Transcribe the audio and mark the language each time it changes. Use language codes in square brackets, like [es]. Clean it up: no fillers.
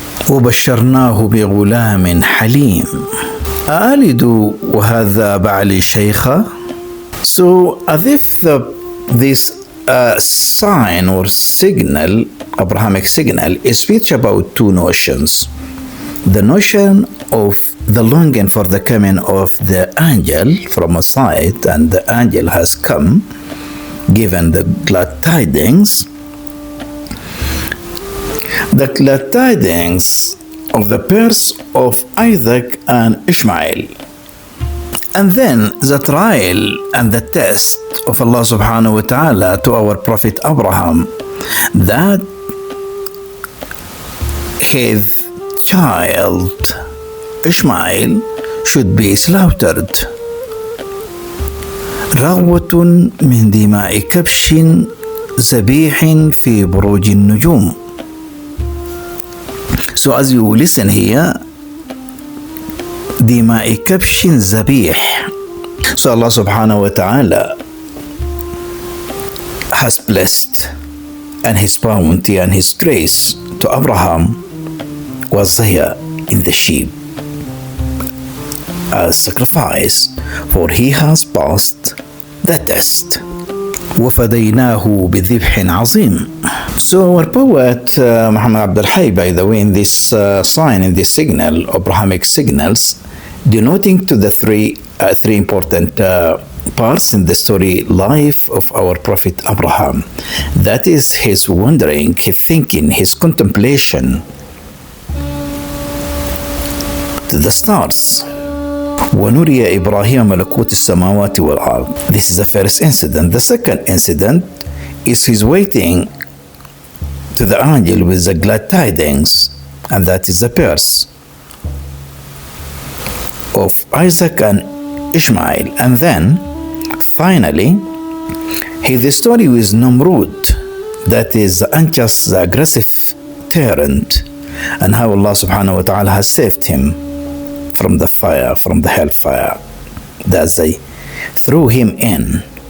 [ar] وبشرناه بغلام حليم أألد وهذا بعلي شيخة. [en] So as if this sign or signal, Abrahamic signal, is speech about two notions. The notion of the longing for the coming of the angel from a side, and the angel has come, given the glad tidings. The glad tidings of the birth of Isaac and Ishmael. And then the trial and the test of Allah subhanahu wa ta'ala to our prophet Abraham, that his child Ishmael should be slaughtered. [ar] رغوة من دماء كبش ذبيح في بروج النجوم. [en] So as you listen here, [ar] دماء كبش ذبيح. [en] So Allah subhanahu wa ta'ala has blessed, and his bounty and his grace to Abraham was there in the sheep as sacrifice, for he has passed the test. [ar] وفديناه بذبح عظيم. [en] So our poet Muhammad Abd Al-Hayy, by the way, in this sign, in this signal, Abrahamic signals, denoting to the three important parts in the story life of our prophet Abraham. That is his wondering, his thinking, his contemplation to the stars. [ar] ونري إبراهيم ملكوت السماوات والأرض. [en] This is the first incident. The second incident is he's waiting to the angel with the glad tidings, and that is the birth of Isaac and Ishmael. And then finally the story with Namrud, that is the unjust, the aggressive tyrant, and how Allah subhanahu wa ta'ala has saved him from the fire, from the hellfire that they threw him in.